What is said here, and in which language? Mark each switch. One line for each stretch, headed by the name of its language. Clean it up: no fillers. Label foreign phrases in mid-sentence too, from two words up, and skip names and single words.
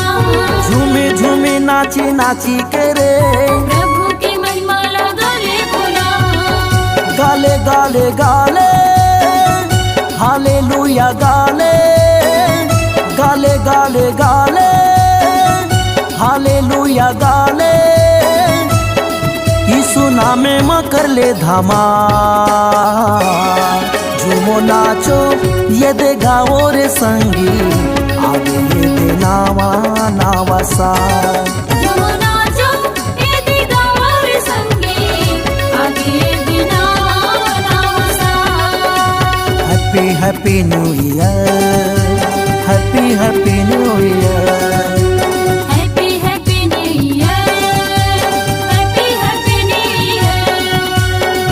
Chhattisgarhi: झूमे झूमे नाची नाची के रे गाले गाले गाले हालेलुया गाले गाले गाले गाले हालेलुया गाले यीशु नामे में कर ले धमाल। झूमो नाचो ये दे गाओ रे संगी आगे ये दे नावा नावा सा।
English: Happy Happy New Year, Happy Happy New Year, Happy Happy New Year, Happy Happy New Year,